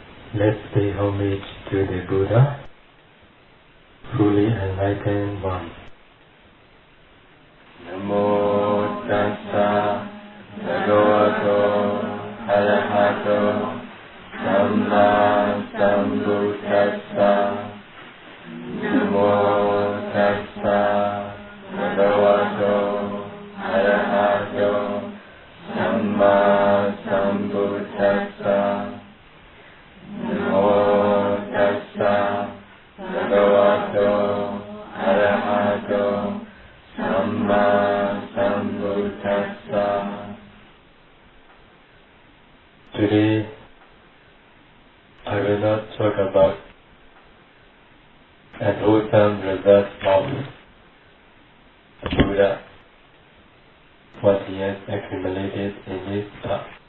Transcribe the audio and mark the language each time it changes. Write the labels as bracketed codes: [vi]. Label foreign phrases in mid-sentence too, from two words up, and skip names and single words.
[en] Let's pay homage to the Buddha, fully enlightened one. [pi] Namo tassa bhagavato arahato samma sambuddhassa. Namo tassa bhagavato arahato samma sambuddhassa. Namo tassa bhagavato arahato samma sambuddhassa. [en] Today, I will not talk about an wholesome result of Buddha, what he has accumulated in his thought.